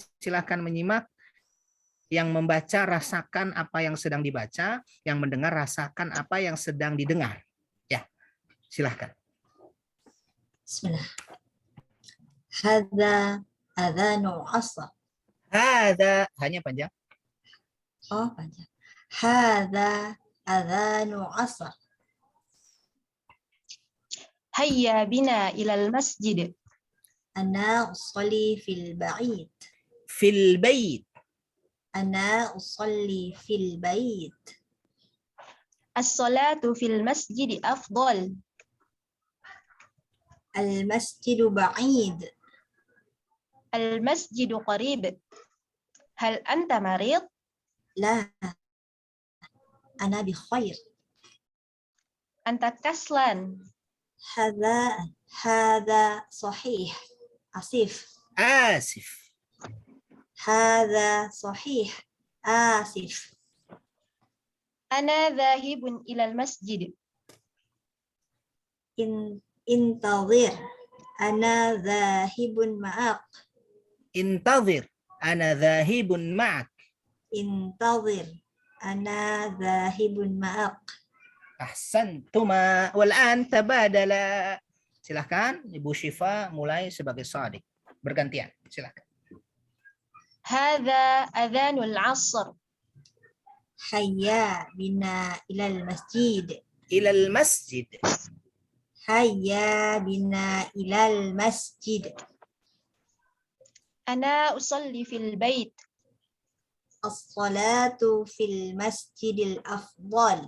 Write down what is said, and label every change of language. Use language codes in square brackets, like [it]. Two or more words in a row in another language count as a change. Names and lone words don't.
[id] Yang lain silahkan menyimak. Yang membaca rasakan apa yang sedang dibaca, yang mendengar rasakan apa yang sedang didengar. Ya, silahkan. [ar] بسم الله. هذا أذان العصر. [id] Ada hanya panjang. Oh, panjang. [ar] هذا أذان العصر. هيا بنا إلى المسجد. أنا أصلي في البعيد. في البيت. أنا أصلي في البيت. الصلاة في المسجد أفضل. المسجد بعيد. المسجد قريب. هل أنت مريض? لا. أنا بخير. أنت كسلان. هذا صحيح. آسف. آسف. هذا صحيح. آسف. أنا ذاهب إلى المسجد. انتظر. أنا ذاهب معك. انتظر. أنا ذاهب معك. انتظر. أنا ذاهب معك. أحسنتما. والآن تبادلا. [id] Silahkan Ibu Syifa mulai sebagai Shadiq. Bergantian. Silahkan. [ar] هذا أذان العصر. هيا بنا إلى المسجد. إلى المسجد. هيا بنا إلى المسجد. أنا أصلي في البيت. الصلاة في المسجد الأفضل.